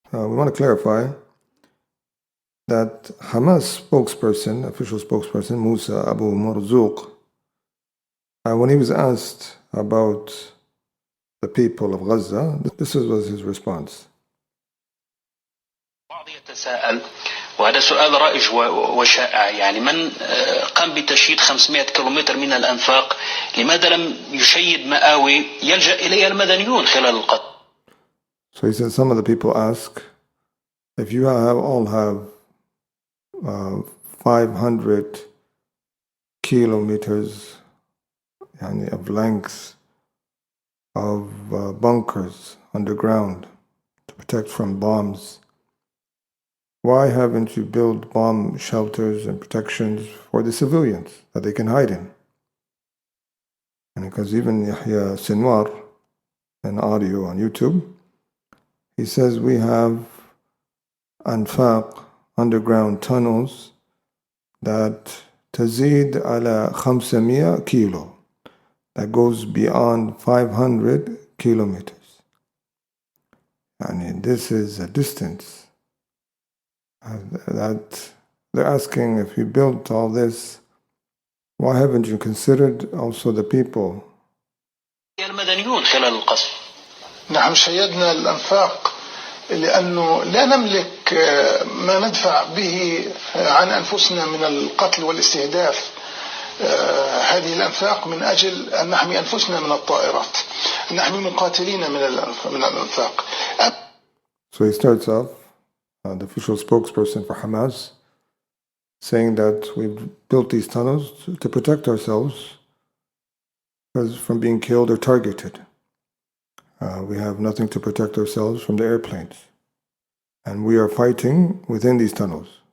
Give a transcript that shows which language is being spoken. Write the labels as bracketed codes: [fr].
[en] We want to clarify that Hamas spokesperson, official spokesperson, Musa Abu Marzouk, when he was asked about the people of Gaza, this was his response. [ar] يتساءل وهذا سؤال رائج وشائع، يعني من قام بتشييد 500 كيلومتر من الأنفاق لماذا لم يشيد مآوي يلجأ إليها المدنيون خلال القتل؟ [en] So he said some of the people ask, if you all have 500 kilometers of length of bunkers underground to protect from bombs, why haven't you built bomb shelters and protections for the civilians that they can hide in? And because even Yahya Sinwar, an audio on YouTube, he says we have anfaq, underground tunnels, that [ar] tazid ala [en] 500 kilo, that goes beyond 500 kilometers. And this is a distance that they're asking, if you built all this, why haven't you considered also the people? [ar] المدنيون خلال القصف. نحن شيدنا الأنفاق لأنه لا نملك ما ندفع به عن أنفسنا من القتل والاستهداف. هذه الأنفاق من أجل أن نحمي أنفسنا من الطائرات. نحن مقاتلين من الأنفاق. [en] So he starts off, the official spokesperson for Hamas, saying that we've built these tunnels to protect ourselves from being killed or targeted. We have nothing to protect ourselves from the airplanes. And we are fighting within these tunnels.